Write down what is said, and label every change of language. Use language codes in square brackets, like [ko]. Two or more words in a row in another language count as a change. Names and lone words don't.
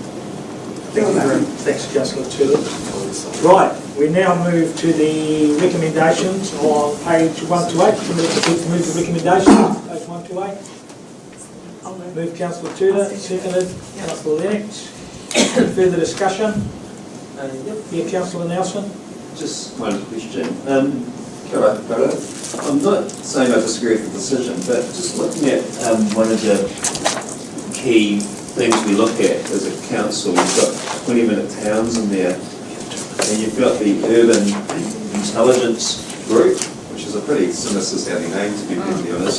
[en] Thanks, Councillor Tudor. Right, we now move to the recommendations on page 128. Somebody to move the recommendations, page 128. Move Councillor Tudor, seconded Councillor Lennox. Any further discussion? Yeah, Councillor Nelson. Just one question. [mi] Kia ora, Kara. [en] I'm not saying I disagree with the decision, but just looking at one of the key things we look at as a council, we've got 20-minute towns in there, and you've got the Urban Intelligence Group, which is a pretty sinister sounding name, to be perfectly honest.